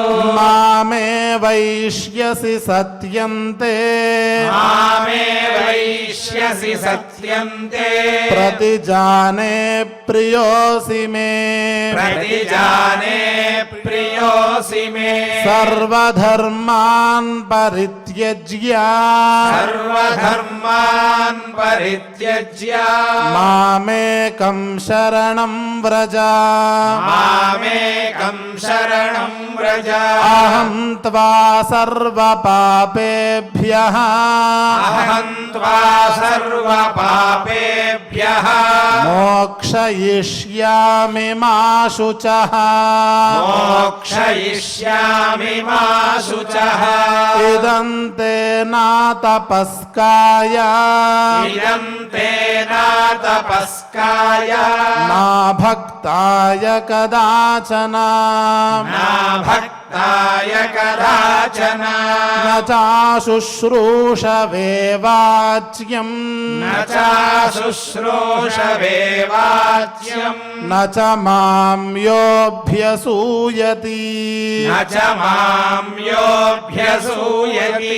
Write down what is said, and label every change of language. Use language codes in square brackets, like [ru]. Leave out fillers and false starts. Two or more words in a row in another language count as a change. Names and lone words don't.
[sa] మామే వైష్యసి సత్యంతే మామే వైష్యసి సత్యంతే ప్రతిజానే ప్రియోసి మే ప్రతిజానే ప్రియోసి మే సర్వధర్మాన్ పరిత్యజ్య సర్వధర్మాన్ పరిత్యజ్య మామేకం శరణం వ్రజ మామేకం శరణం వ్రజ అహం త్వా సర్వపాపేభ్యః అహం త్వా సర్వపాపేభ్యః మోక్షయిష్యామి మా శుచః మోక్షయిష్యామి మా శుచః ఇదం తే నా తపస్కాయ ఇదం తే నా తపస్కాయ నా భక్తాయ కదాచన నా భక్తాయ కదాచన वाचन न चाशुश्रूषवे वाच्यम् न चाशुश्रूषवे वाच्यम् न च मां योऽभ्यसूयति न च मां योऽभ्यसूयति